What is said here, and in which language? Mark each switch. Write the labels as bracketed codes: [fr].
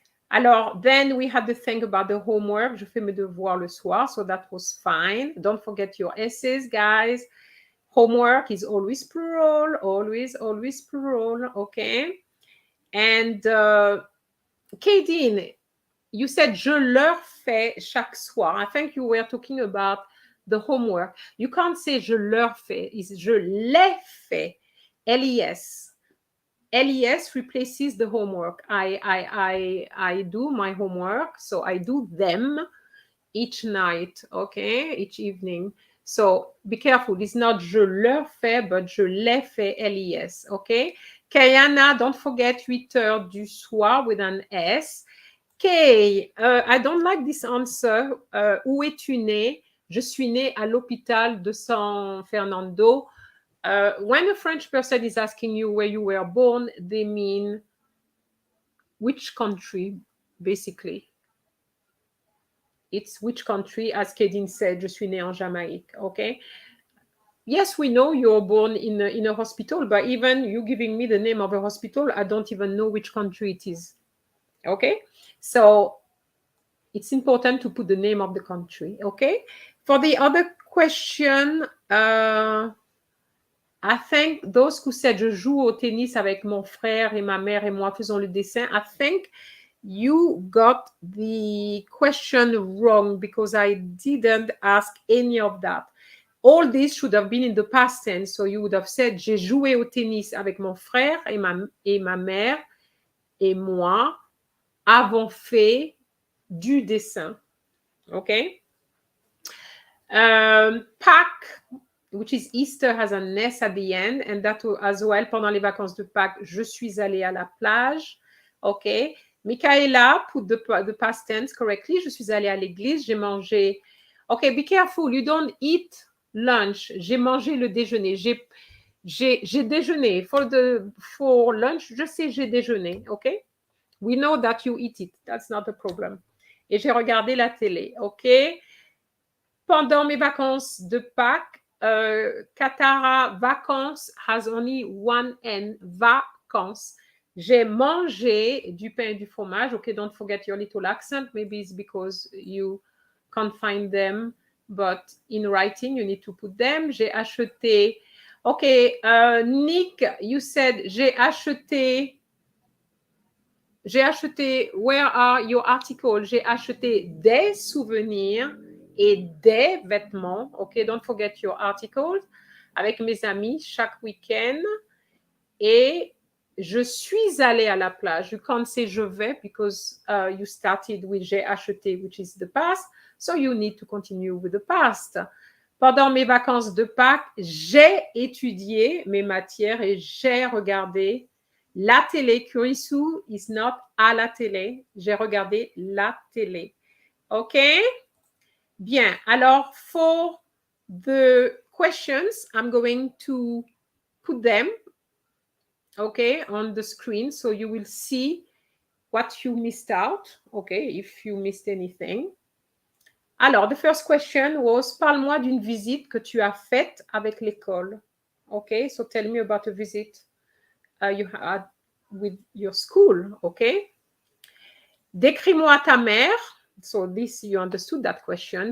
[en] Alors, then we had to think about the homework. [fr] Je fais mes devoirs le soir, [en] so that was fine. Don't forget your essays, guys. Homework is always plural, always plural, okay? And Kadeen, you said [fr] je leur fais chaque soir. [en] I think you were talking about the homework. You can't say [fr] je leur fais. [en] It's [fr] je les fais. [en] LES. LES replaces the homework. I do my homework, so I do them each night, okay, each evening. So be careful. It's not [fr] je leur fais, [en] but [fr] je les fais, [en] L-I-S. Okay? Kayana, don't forget [fr] 8h du soir [en] with an S. Kay, I don't like this answer. [fr] Où es-tu né? Je suis né à l'hôpital de San Fernando. [en] When a French person is asking you where you were born, they mean which country, basically. It's which country, as Kedin said, [fr] je suis né en Jamaïque, [en] okay? Yes, we know you're born in a hospital, but even you giving me the name of a hospital, I don't even know which country it is, okay? So it's important to put the name of the country, okay? For the other question, I think those who said [fr] je joue au tennis avec mon frère et ma mère et moi faisons le dessin, [en] I think you got the question wrong because I didn't ask any of that. All this should have been in the past tense. So you would have said [fr] j'ai joué au tennis avec mon frère et ma mère et moi avons fait du dessin. [en] Okay? Pâques, which is Easter, has an S at the end, and that as well. [fr] Pendant les vacances de Pâques, je suis allée à la plage. Okay? [en] Michaela put the past tense correctly. [fr] Je suis allée à l'église, j'ai mangé. [en] Okay, be careful. You don't eat lunch. [fr] J'ai mangé le déjeuner. J'ai déjeuné. [en] For lunch, [fr] je sais j'ai déjeuné. [en] Okay? We know that you eat it. That's not a problem. [fr] Et j'ai regardé la télé. Okay? Pendant mes vacances de Pâques, Katara, vacances [en] has only one N, [fr] vacances. J'ai mangé du pain et du fromage. [en] Okay, don't forget your little accent. Maybe it's because you can't find them, but in writing, you need to put them. [fr] J'ai acheté. [en] Okay, Nick, you said [fr] j'ai acheté. [en] Where are your articles? [fr] J'ai acheté des souvenirs et des vêtements. [en] Okay, don't forget your articles. [fr] Avec mes amis chaque week-end. Et je suis allée à la plage. [en] You can't say [fr] je vais [en] because you started with [fr] j'ai acheté, [en] which is the past. So you need to continue with the past. [fr] Pendant mes vacances de Pâques, j'ai étudié mes matières et j'ai regardé la télé. Kurisu [en] is not [fr] à la télé. J'ai regardé la télé. OK? Bien. [en] Alors, for the questions, I'm going to put them, okay, on the screen so you will see what you missed out, okay, if you missed anything. [fr] Alors, [en] the first question was, [fr] parle-moi d'une visite que tu as faite avec l'école. [en] Okay, so tell me about a visit you had with your school, okay? [fr] Décris-moi ta mère. [en] So this, you understood that question.